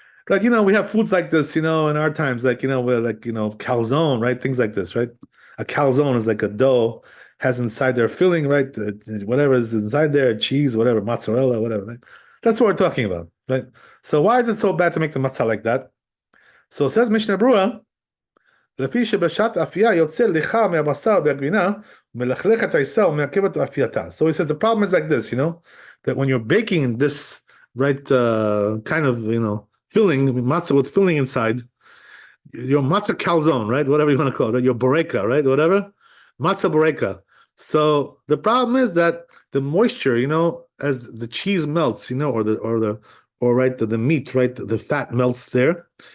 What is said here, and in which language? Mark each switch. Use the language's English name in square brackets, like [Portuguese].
[English] Right, we have foods like this, in our times, like, we're like, calzone, right? Things like this, right? A calzone is like a dough, has inside their filling, right? Whatever is inside there, cheese, whatever, mozzarella, whatever, right? That's what we're talking about, right? So why is it so bad to make the matzah like that? So says [Hebrew] Mishnah Brura, לפי שבשעת אפייה יוצא ליחה מהבשר והגבינה, ומלכלך את העיסה ומעכב את אפייתה. [English] So he says the problem is like this, that when you're baking this, right, kind of, filling, matzah with filling inside, your matzah calzone, right, whatever you want to call it, right? Your boreka, right, whatever, matzah boreka. So the problem is that the moisture, as the cheese melts, or the meat, right, the fat melts there.